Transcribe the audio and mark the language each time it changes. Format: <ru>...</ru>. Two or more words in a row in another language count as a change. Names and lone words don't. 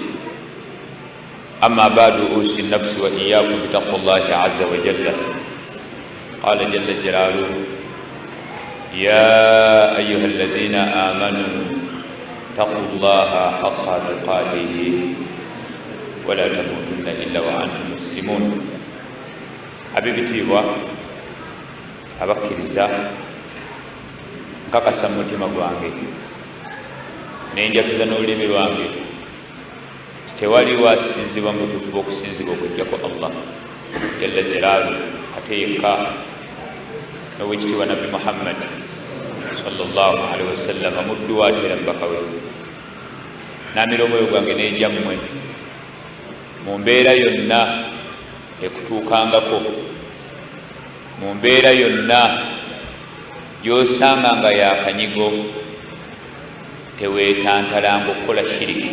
<ar>أما بعد أوصي النفس وإياكم بتقوى الله عز وجل. قال جل جلاله يا أيها الذين آمنوا اتقوا الله حق تقاته ولا تموتن إلا وأنتم مسلمون.</ar> <lg>abibitiibwa abakkiriza nkakasa mu mutima gwange nenjatuza n'olulimi lwange tewaliwo asinzibwa mu butuufu okusinzibwa okujjako Allah</lg> <ar>جل جلاله</ar> <lg>ate yekka n'owekitiibwa nabbi Muhammad</lg> <ar>صلى الله عليه وسلم</ar> <lg>muddu waate era mubaka we. Naamira omwoyo gwange nenjammwe mu mbeera yonna ekutuukangako, mu mbeera yonna gy'osanga nga yakanyigo, teweetantalanga okukola shiriki.</lg>